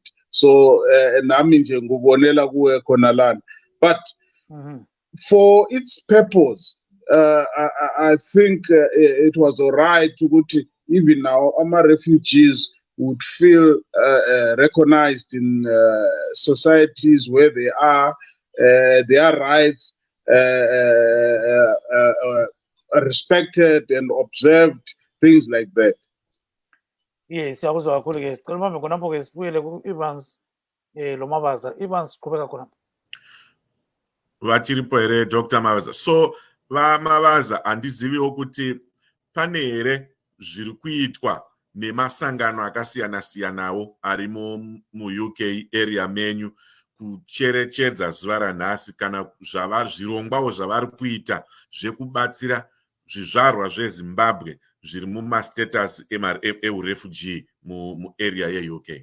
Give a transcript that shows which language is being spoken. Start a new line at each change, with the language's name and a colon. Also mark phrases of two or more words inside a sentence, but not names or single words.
English: So, but for its purpose, I think it was all right to even now refugees would feel recognized in societies where they are, their rights respected and observed. Things like that. Yes,
North Ndebele: siyakuzwa kakhulu ke. Sicela mama khonapho ke sibuyele ku Evans lo Mavaza. Evans qhubeka khona.
Shona: Vachiripo here Dr. Mavaza. So Mavaza andizivi ukuthi pane here zviri kuitwa nemasangano akasiyana-siyanawo ari mu UK area menyu kucherechedza zuva ranhasi, kana zvirongwawo zvavari kuita zvekubatsira zvizvarwa zveZimbabwe zviri mumastatus eurefugee muarea yeUK.